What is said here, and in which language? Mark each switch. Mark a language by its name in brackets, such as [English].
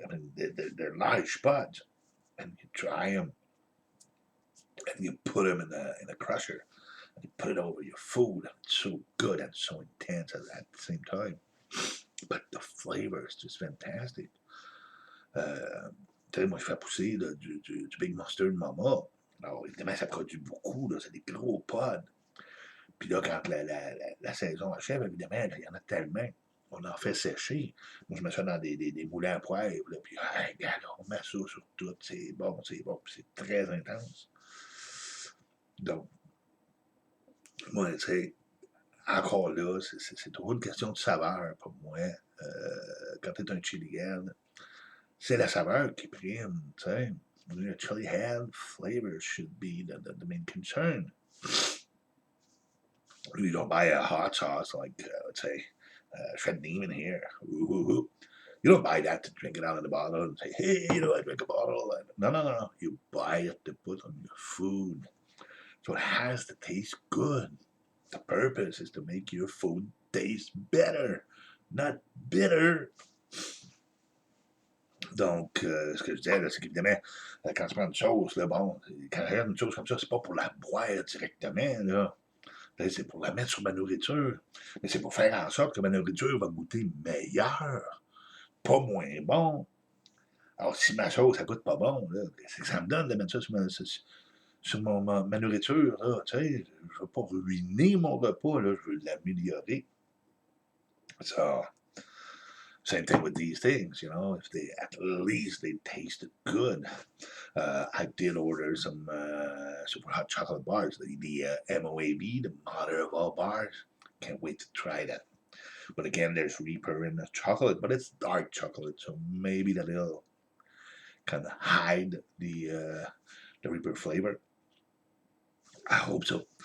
[English] I mean, they're large pods, and you dry them, and you put them in a crusher, and you put it over your food. And it's so good and so intense at the same time. But the flavor is just fantastic. [French] Moi, je fais pousser là, du Big Mustard Mama. Alors, évidemment, ça produit beaucoup. C'est des gros pods. Puis là, quand la saison achève, évidemment, il y en a tellement. On en fait sécher. Moi, je mets ça dans des moulins à poivre, là, puis regarde, on met ça sur tout. C'est bon, puis c'est très intense. Donc, moi, tu sais, encore là, c'est toujours une question de saveur pour moi. Quand tu es un chili head, c'est la saveur qui prime, tu sais. [English] A chili head flavor should be the main concern. You don't buy a hot sauce like, let's say, Fred Neiman here. Ooh. You don't buy that to drink it out of the bottle and say, hey, I drink a bottle. No. You buy it to put on your food. So it has to taste good. The purpose is to make your food taste better, not bitter. [French] Donc, ce que je disais, là, c'est qu'évidemment, quand tu prends une sauce, là, bon, quand tu regardes une sauce comme ça, c'est pas pour la boire directement, là. C'est pour la mettre sur ma nourriture. Mais c'est pour faire en sorte que ma nourriture va goûter meilleur, pas moins bon. Alors, si ma sauce, ça goûte pas bon, là, c'est que ça me donne de mettre ça sur ma nourriture, là, tu sais. Je veux pas ruiner mon repas, là, je veux l'améliorer. [English] So, same thing with these things, if they at least they tasted good. I did order some super hot chocolate bars, the MOAB, the mother of all bars. Can't wait to try that. But again, there's Reaper in the chocolate, but it's dark chocolate, so maybe that'll kind of hide the Reaper flavor. I hope so.